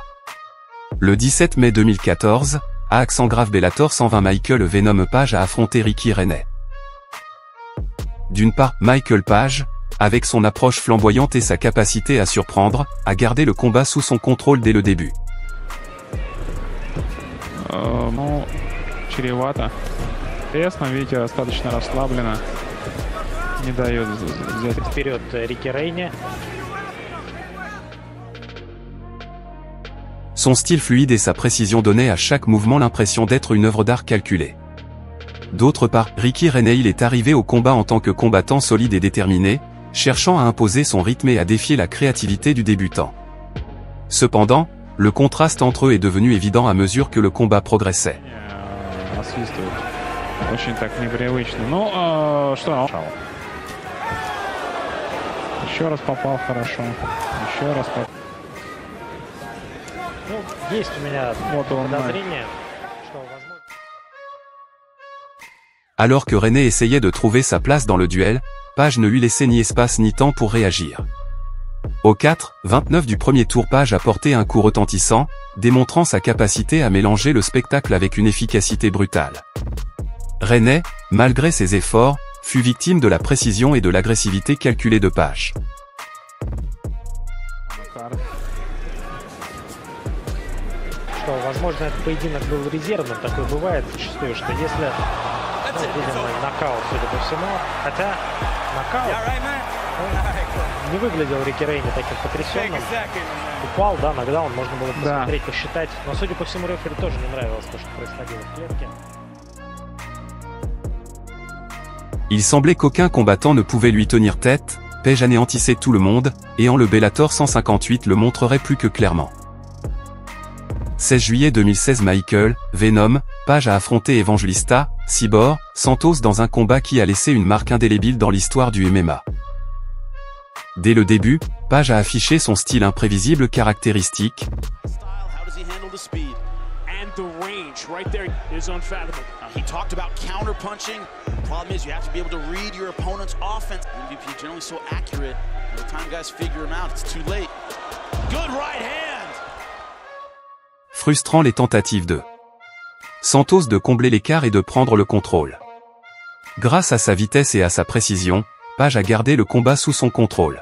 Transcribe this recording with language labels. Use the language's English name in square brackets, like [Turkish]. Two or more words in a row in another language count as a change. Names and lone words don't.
[French] Le 17 mai 2014, à Axangrave Bellator 120 Michael Venom Page a affronté Ricky Reney. D'une part, Michael Page, avec son approche flamboyante et sa capacité à surprendre, a gardé le combat sous son contrôle dès le début. [Russian] Чревато. Тесно, видите, достаточно расслабленно. Не дает взять вперед Рики Рейни. [French] Son style fluide et sa précision donnaient à chaque mouvement l'impression d'être une œuvre d'art calculée. D'autre part, Ricky Reney est arrivé au combat en tant que combattant solide et déterminé, cherchant à imposer son rythme et à défier la créativité du débutant. Cependant, le contraste entre eux est devenu évident à mesure que le combat progressait. [Russian] Очень так непривычно. Ну, что? Еще раз попал хорошо. Еще раз попал. Ну, есть у меня подозрение, что возможно. [French] Alors que Reney essayait de trouver sa place dans le duel, Page ne lui laissait ni espace ni temps pour réagir. Au 4-29 du premier tour, Page a porté un coup retentissant, démontrant sa capacité à mélanger le spectacle avec une efficacité brutale. Reney, malgré ses efforts, fut victime de la précision et de l'agressivité calculée de Page. [Russian] Что, возможно, этот поединок был резервным, такое бывает зачастую, что если видим нокаут, судя по всему, хотя нокаут не выглядел Рики Рейни таким потрясенным, упал, да, нокдаун, можно было посмотреть, посчитать, но, судя по всему, рефери тоже не нравилось то, что происходило в клетке. [French] Il semblait qu'aucun combattant ne pouvait lui tenir tête, Page anéantissait tout le monde, et en le Bellator 158 le montrerait plus que clairement. 16 juillet 2016 Michael Venom Page a affronté Evangelista Cyborg Santos dans un combat qui a laissé une marque indélébile dans l'histoire du MMA. Dès le début, Page a affiché son style imprévisible caractéristique. [English] He talked about counter-punching. The problem is you have to be able to read your opponent's offense. MVP generally so accurate. By the time guys figure him out, it's too late. Good right hand! [French] Frustrant les tentatives de Santos de combler l'écart et de prendre le contrôle. Grâce à sa vitesse et à sa précision, Page a gardé le combat sous son contrôle.